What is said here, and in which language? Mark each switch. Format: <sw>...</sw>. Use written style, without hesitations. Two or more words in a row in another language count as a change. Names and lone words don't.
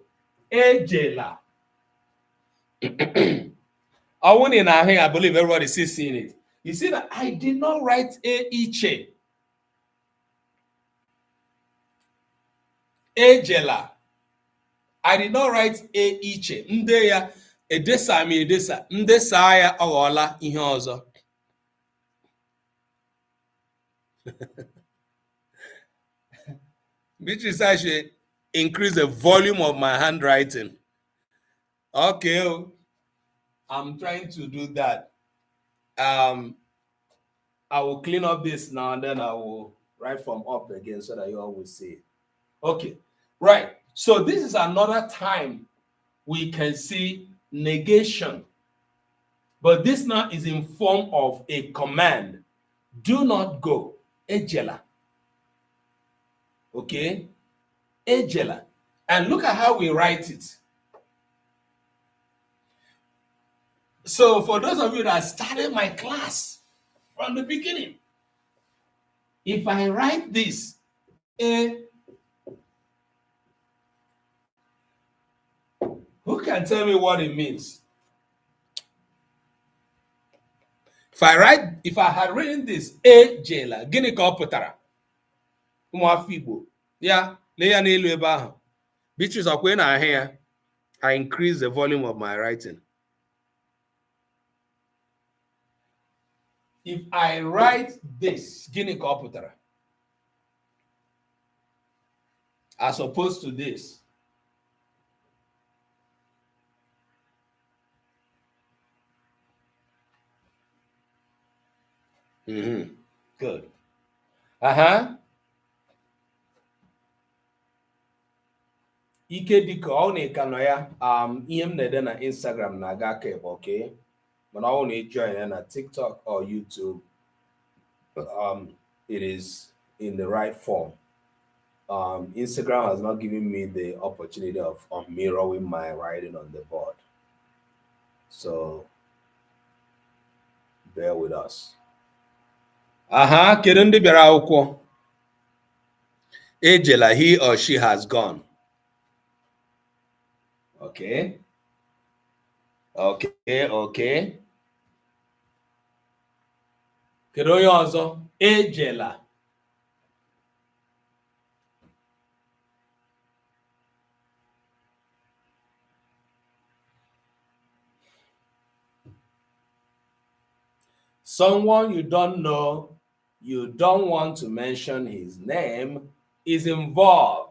<ig>Ejela.</ig> <en>I believe everybody is seeing it. You see that I did not write Iche.</en> <ig>Ejela.</ig> <en>I did not write Iche.</en> <ig>Nde ya edesa mi edesa. Ndesa ya ọghọla ihe ọzọ.</ig> <en>Which is I should increase the volume of my handwriting. Okay. I'm trying to do that. I will clean up this now and then I will write from up again so that you all will see it. Okay, right. So this is another time we can see negation. But this now is in form of a command. Do not go.</en> <ig>Ejela. Okay? Ejela.</ig> <en>And look at how we write it. So for those of you that started my class from the beginning, if I write this, who can tell me what it means? If I had written this,</en> <ig>Ejela, gịnị ka ọ pụtara? Ụmụafọ Igbo, ya, lee ya n'elu ebe ahụ. Beatrice, ọkwa ị na-ahụ ya?</ig> <en>I increase the volume of my writing. If I write this,</en> <ig>gịnị ka ọ pụtara?</ig> <en>As opposed to this. Good.</en> <ig>Ike dịka ọ na-eka nọ ya, ihe m na-ede na Instagram na-aga aka ebe,</ig> <en>okay? But I want to join in at TikTok or YouTube. It is in the right form. Instagram has not given me the opportunity of mirroring my writing on the board. So bear with us.</en> <ig>Kedu ndị bịara akwụkwọ? Ejela,</ig> <en>he or she has gone.</en> <ig>Okay. Kedu onye ọzọ? Ejela.</ig> <en>Someone you don't know, you don't want to mention his name, is involved.</en>